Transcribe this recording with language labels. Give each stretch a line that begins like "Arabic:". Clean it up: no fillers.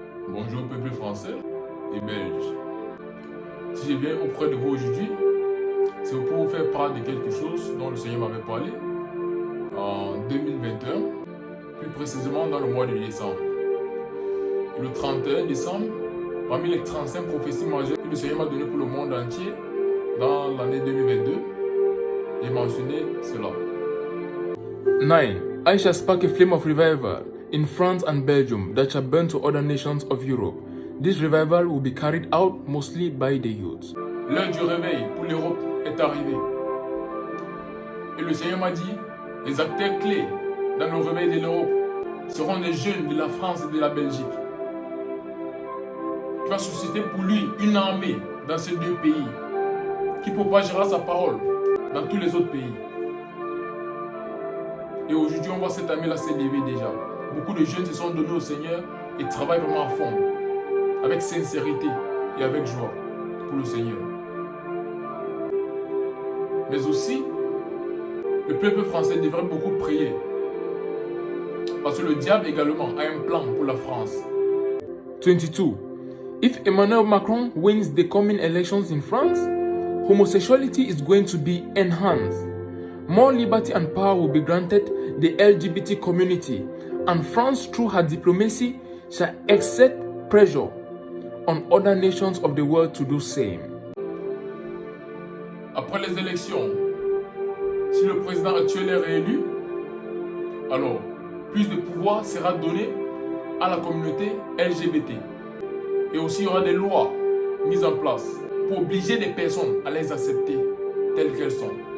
French: Bonjour peuple français et belge. Si je viens auprès de vous aujourd'hui, c'est pour vous faire part de quelque chose dont le Seigneur m'avait parlé en 2021, plus précisément dans le mois de décembre. Et le 31 décembre, parmi les 35 prophéties majeures que le Seigneur m'a données pour le monde entier dans l'année 2022, j'ai mentionné cela.
English: 9. I shall spark a flame of revival in France and Belgium that shall burn to other nations of Europe. This revival will be carried out mostly by the youth.
French: L'heure du réveil pour l'Europe est arrivée. Et le Seigneur m'a dit, les acteurs clés dans le réveil de l'Europe seront les jeunes de la France et de la Belgique. Il va susciter pour lui une armée dans ces deux pays qui propagera sa parole dans tous les autres pays. Et aujourd'hui, on voit cette armée-là s'élever déjà. Beaucoup de jeunes se sont donnés au Seigneur et travaillent vraiment à fond, avec sincérité et avec joie pour le Seigneur. Mais aussi, le peuple français devrait beaucoup prier. Parce que le diable également a un plan pour la France.
English: 22. If Emmanuel Macron wins the coming elections in France, homosexuality is going to be enhanced. More liberty and power will be granted the LGBT community, and France, through her diplomacy, shall exert pressure on other nations of the world to do same.
French: Après les élections, si le président actuel est réélu, alors plus de pouvoir sera donné à la communauté LGBT. Et aussi, il y aura des lois mises en place pour obliger les personnes à les accepter telles qu'elles sont.